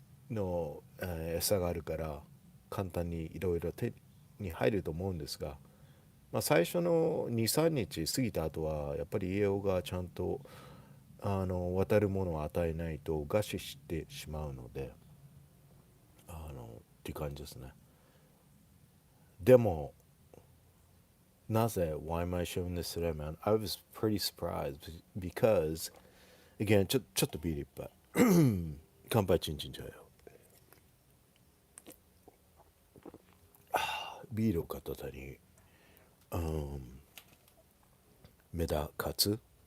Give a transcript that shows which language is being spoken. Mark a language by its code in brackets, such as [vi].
[ja] の餌があるから簡単にいろいろ手に入ると思うんですが、まあ、最初の2、3日過ぎた後はやっぱり栄養がちゃんと渡るものを与えないと餓死してしまうので、っていう感じですね。でもなぜ [en] why am I showing this today, man? I was pretty surprised because again [ja] ちょっとビールいっぱい乾杯チンチンじゃよ。ビールを片手にメダ活。